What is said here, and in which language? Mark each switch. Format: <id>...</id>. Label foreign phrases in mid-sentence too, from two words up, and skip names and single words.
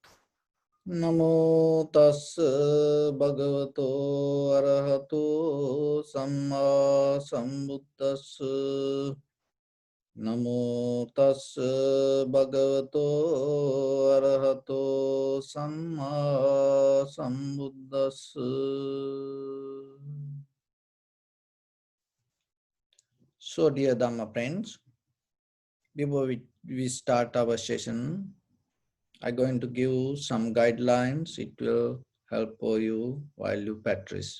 <pi>Namo tassa bhagavato arahato samma sambuddhassa. Namo tassa bhagavato arahato samma sambuddhassa.</pi> <en>So, dear Dhamma friends, before we start our session, I'm going to give some guidelines. It will help for you while you practice.</en>